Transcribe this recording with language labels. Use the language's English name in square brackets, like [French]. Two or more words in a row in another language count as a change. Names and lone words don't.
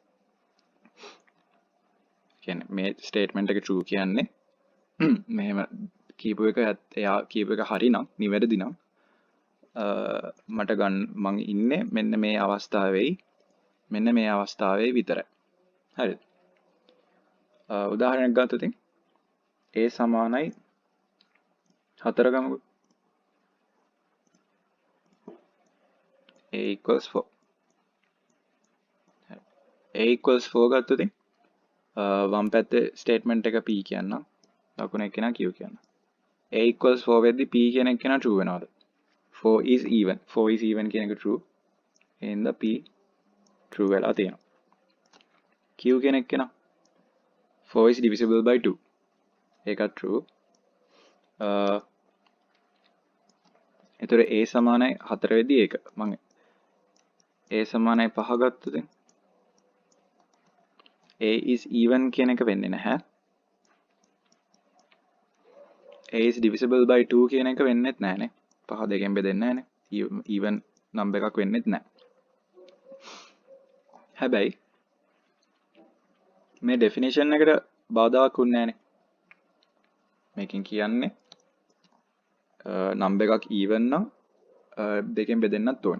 [Sinhala] කියන්නේ මේ statement එක true කියන්නේ මෙහෙම කියපු එක එයා කියපු එක හරිනම් නිවැරදි නම් මට ගන්න මං ඉන්නේ මෙන්න මේ අවස්ථාවේ විතරයි. හරිද? උදාහරණයක් ගත්තොත් a සමානයි 4 ගමුකෝ. [English] a equals 4. a equals 4 [Sinhala] ගත්තොත් වම් පැත්තේ ස්ටේට්මන්ට් එක p කියන්න. දකුණ එක්කෙනා q කියන්න. [English] a equals 4 [Sinhala] වෙද්දි p කියන එක්කෙනා true වෙනවද? [English] 4 is even. 4 is even [Sinhala] කියන එක [English] true. එහෙනම් p true වෙලා තියෙනවා. [Sinhala] q කියන එක්කෙනා [English] 4 is divisible by 2. [Sinhala] ඒකත් true. එතකොට a සමානයි 4 වෙද්දි ඒක. මම a සමානයි 5 ගත්තොත් [English] a is even [Sinhala] කියන එක වෙන්නේ නැහැ. [English] a is divisible by 2 [Sinhala] කියන එක වෙන්නේත් නැහැනේ. 5 දෙකෙන් බෙදෙන්නේ නැහැනේ. [English] even number [Sinhala] එකක් වෙන්නේත් නැහැ. හැබැයි මේ definition එකට බාධාවක් වුන්නේ නැහැනේ. මේකෙන් කියන්නේ number එකක් even නම් දෙකෙන් බෙදෙන්නත් ඕනේ.